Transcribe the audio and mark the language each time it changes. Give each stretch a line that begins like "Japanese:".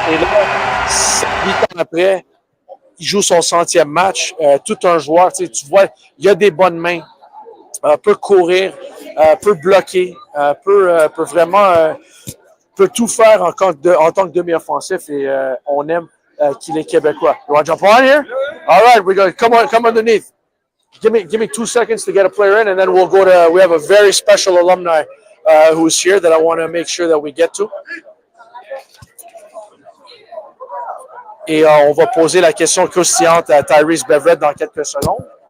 French: Et là, 8 ans après, il joue son 100e match. Tout un joueur, tu vois, il a des bonnes mains, peut courir, peut bloquer, peut vraiment peut tout faire en tant que demi-offensif et on aime qu'il est québécois.
English: You want to jump on here? All right, we go. Come underneath. Give me 2 seconds to get a player in, and then we'll go to. We have a very special alumni who's here that I want to make sure that we get to.
French: Et on va poser la question croustillante à Tyrese Beverett dans quelques secondes.